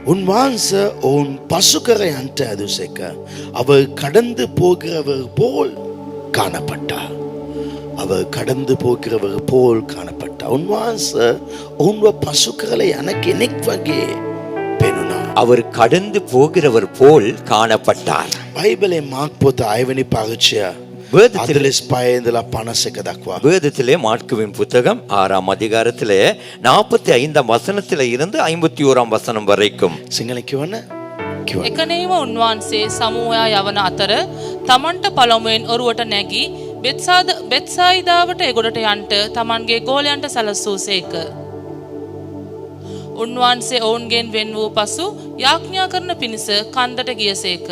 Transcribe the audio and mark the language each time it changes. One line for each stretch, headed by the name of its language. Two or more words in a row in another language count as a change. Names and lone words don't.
Sinhala: උන්වහන්සේ ඔවුන් පසු කර යන්ට ඇදුසේක.
Tamil: அவர் கடந்து போகிறவர் போல் காணப்பட்டார். அவர் கடந்து போகிறவர் போல் காணப்பட்டார்.
Sinhala: උන්වහන්සේ ඔවුන්ව පසු කරලා යන කෙනෙක් වගේ පෙනුණා.
Tamil: அவர் கடந்து போகிறவர் போல் காணப்பட்டார்.
Sinhala: බයිබලයේ මාර්ක් පොත 6 වෙනි පරිච්ඡය
Tamil: வேதத்திலே
Sinhala: 45 ඉඳලා 51 දක්වා.
Tamil: வேதத்திலே மார்க்குவின் புத்தகம் 6ஆம் அதிகாரத்திலே 45ஆம் வசனத்திலே இருந்து 51ஆம் வசனம் வரைக்கும்.
Sinhala: සිංහල කියවන්න. කියවන්න. එකනේම උන්වහන්සේ සමූහයා යවන අතර තමන්ට පළමුවෙන් ඔරුවට නැගී බෙත්සායිදාවට එගොඩට යන්ට තමන්ගේ ගෝලයන්ට සැලසූසේක. උන්වහන්සේ ඔවුන්ගෙන් වෙන් වූ පසු යාඥා කරන පිණිස කන්දට ගියසේක.